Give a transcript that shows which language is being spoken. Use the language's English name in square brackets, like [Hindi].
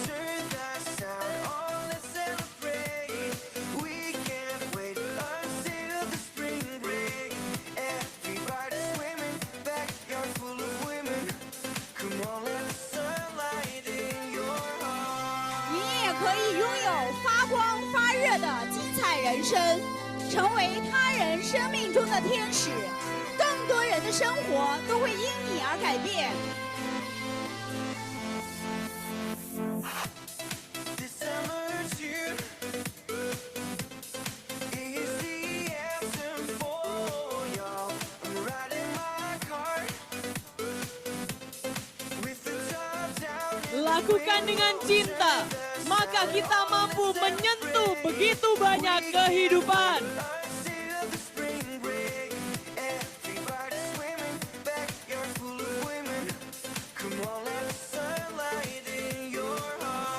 [English] Turn that sound on, let's celebrate. We can't wait until the spring break. Everybody's swimming, backyard full of women. Come on, let the sunlight in your heart. [Chinese] 你也可以拥有发光发热的精彩人生，成为他人生命中的天使，更多人的生活都会因你而改变。 [English] This summer tune is the anthem for y'all. I'm riding my car with the top down. [Indonesian] Lakukan dengan cinta, maka kita mampu menyentuh begitu banyak kehidupan. [English] Until the spring break, everybody's swimming, backyard full of women. Come on, let the sunlight in your heart.